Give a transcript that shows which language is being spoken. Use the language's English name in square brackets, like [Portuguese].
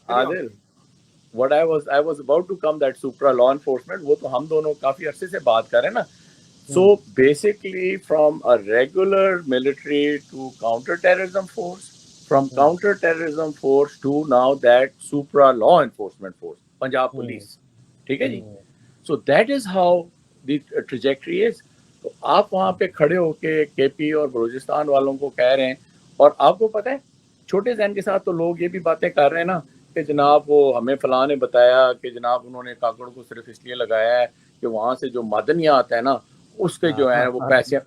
[Urdu] Adil [English] what I was about to come that supra law enforcement، [Urdu] وہ تو ہم دونوں کافی عرصے سے بات کر رہے ہیں نا. [English] So basically from a regular military to counter-terrorism force, from counter-terrorism force to now that supra law enforcement force, Punjab police. [Urdu] ٹھیک ہے جی. [English] So that is how the trajectory is. [Urdu] تو آپ وہاں پہ کھڑے ہو کے کے پی اور بلوچستان والوں کو کہہ رہے ہیں، اور آپ کو پتہ ہے چھوٹے ذہن کے ساتھ تو لوگ یہ بھی باتیں کر رہے ہیں نا کہ جناب وہ ہمیں فلاں نے بتایا کہ جناب انہوں نے کاکڑ کو صرف اس لیے لگایا ہے کہ وہاں سے جو معدنیات ہے نا اس کے جو ہے وہ پیسے.